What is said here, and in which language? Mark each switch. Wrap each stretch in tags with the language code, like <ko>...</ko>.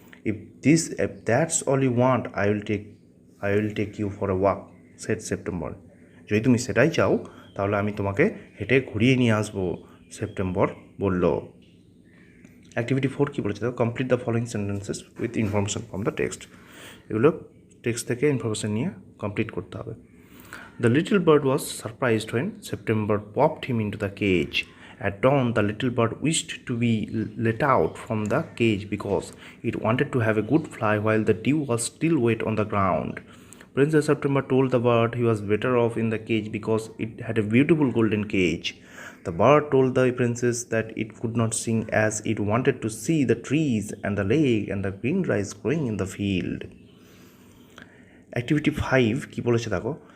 <en>If that's all you want I will take you for a walk, said September.</en> <bn>যদি তুমি সেটাই চাও তাহলে আমি তোমাকে হেঁটে ঘুরিয়ে নিয়ে আসবো, সেপ্টেম্বর বলল।</bn> <en>activity 4</en> <bn>কী বলেছে,</bn> <en>Complete the following sentences with information from the text.</en> <bn>এগুলো টেক্সট থেকে ইনফরমেশন নিয়ে কমপ্লিট করতে হবে।</bn> <en>The little bird was surprised when September popped him into the cage. At dawn, the little bird wished to be let out from the cage because it wanted to have a good fly while the dew was still wet on the ground. Princess September told the bird he was better off in the cage because it had a beautiful golden cage. The bird told the princess that it could not sing as it wanted to see the trees and the lake and the green rice growing in the field.</en> <bn>Activity 5 কি বলেছে দেখো।</bn>